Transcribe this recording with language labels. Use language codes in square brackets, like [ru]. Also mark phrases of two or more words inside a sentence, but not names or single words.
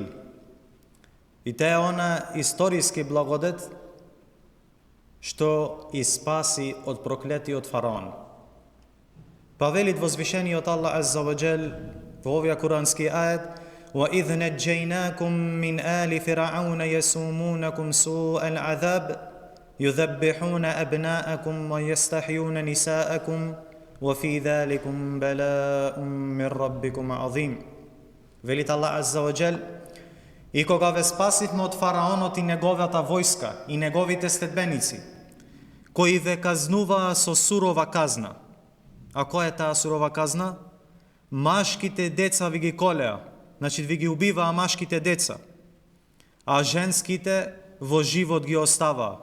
[mk] И те е она историски благодет што и спаси од проклетиот фараон. Па велит возвишениот Аллах [ar] عز وجل [mk] во овој курански ает: [ar] وَإِذْ نَجَّيْنَاكُمْ مِنْ آلِ فِرْعَوْنَ يَسُومُونَكُمْ سُوءَ الْعَذَابِ يذبحون أبناءكم ويستحيون نساءكم وفي ذلكم بلاء من ربكم عظيم. [mk] Велит Аллах [ar] عز وجل: [mk] и кога ве спасивме од фараонот и неговата војска и неговите следбеници, кои ве казнуваа со сурова казна. А која е таа сурова казна? Машките деца ви ги колеа, значи ви ги убиваа машките деца, а женските во живот ги оставаа.